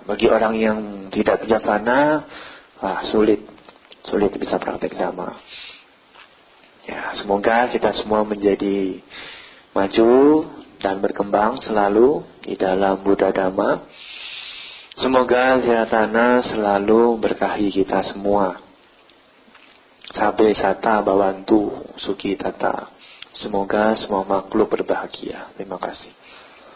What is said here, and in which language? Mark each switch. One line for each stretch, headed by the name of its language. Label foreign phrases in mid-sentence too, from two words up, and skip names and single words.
Indonesian: Bagi orang yang tidak bijaksana, sulit bisa praktek Dhamma. Ya, semoga kita semua menjadi maju dan berkembang selalu di dalam Buddha Dhamma. Semoga Jayatana selalu berkahi kita semua.
Pali: Sabbe sata bhavantu sukhi tata.
Indonesian: Semoga semua makhluk berbahagia. Terima kasih.